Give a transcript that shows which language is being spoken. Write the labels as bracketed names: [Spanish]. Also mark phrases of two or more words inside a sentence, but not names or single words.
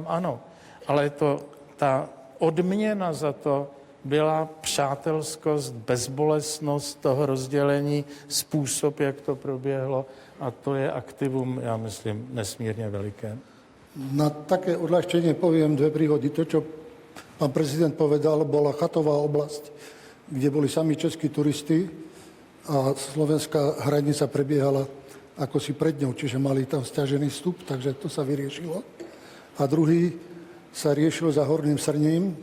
[Czech] Ano, ale ta odměna za to byla přátelskost, bezbolestnost toho rozdělení, způsob, jak to proběhlo a to je aktivum, já myslím, nesmírně veliké. [Slovak] Na také odľahčenie poviem 2 príhody. To, čo pán prezident povedal, bola chatová oblasť, kde boli sami českí turisti a slovenská hranica prebiehala ako si pred ňou, čiže mali tam sťažený vstup, takže to sa vyriešilo. A druhý sa riešil za Horným Srním.